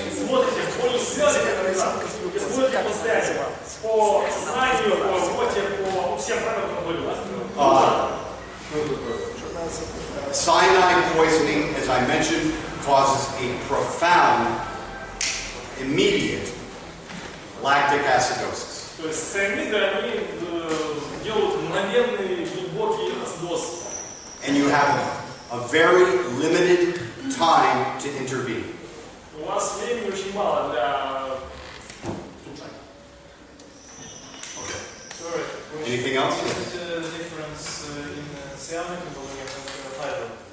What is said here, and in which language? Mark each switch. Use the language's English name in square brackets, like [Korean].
[Russian] Вы смотрите, по исследованию, смотрите по связи, по сознанию, по работе, по всем параметрам боли. [English] Cyanide poisoning, as I mentioned, causes a profound, immediate lactic acidosis. [Russian] То есть цианиды, они делают мгновенный глубокий ацидоз. [English] And you have a very limited time to intervene. [Russian] У вас времени очень мало для вмешательства. [English] Anything else? Is it the difference in cyanic and hydro?